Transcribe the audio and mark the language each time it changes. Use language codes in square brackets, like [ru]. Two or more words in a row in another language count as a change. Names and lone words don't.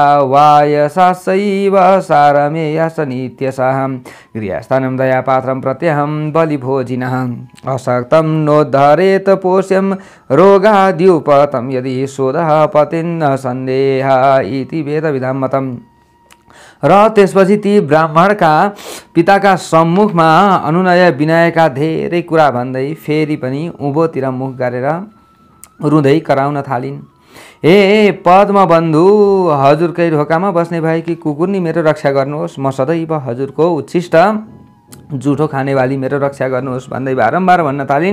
[sa] वायसासैव सारमेयस नित्यशः गृहस्थानं दयापात्रं प्रत्यहं बलिभोजिनः अशक्तं नोद्धरेत पोष्यं रोगाद्युपतं यदि शोधः पतिन्न सन्देह इति वेदविधां मतम्। [ne] र त्यसपछि ती ब्राह्मणका पिताका सम्मुखमा अनुनय विनयका धेरै कुरा भन्दै फेरि पनि उँभोतिर मुख गरेर रुँदै कराउन थालिन्। हे पद्मबन्धु, हजुरकै ढोकामा बस्ने भएकी कुकुर्नी मेरो रक्षा गर्नुहोस्, म सदैव हजुरको उच्छिष्ट जुठो खानेवाली मेरो रक्षा गर्नुहोस् भन्दै बारम्बार भन्न थालिन्।